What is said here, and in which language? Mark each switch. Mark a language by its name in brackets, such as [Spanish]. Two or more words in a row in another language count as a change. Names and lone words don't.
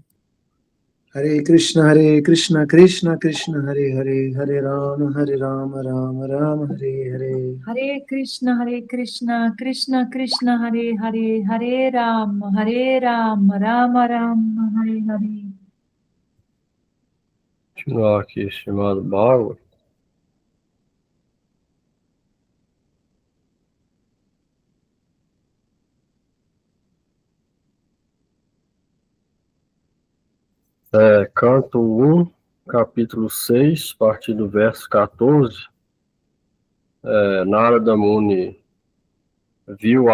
[Sanskrit] Hare Krishna, Krishna Krishna, Hare Hare, Hare Rama, Rama Rama, Hare Hare. Hare Krishna, Krishna Krishna, Hare Hare, Hare Rama, Rama Rama, Hare Hare. [Portuguese] Continuar aqui, chamado Bhagavad. Canto 1, capítulo 6, a partir do verso 14, Narada Muni viu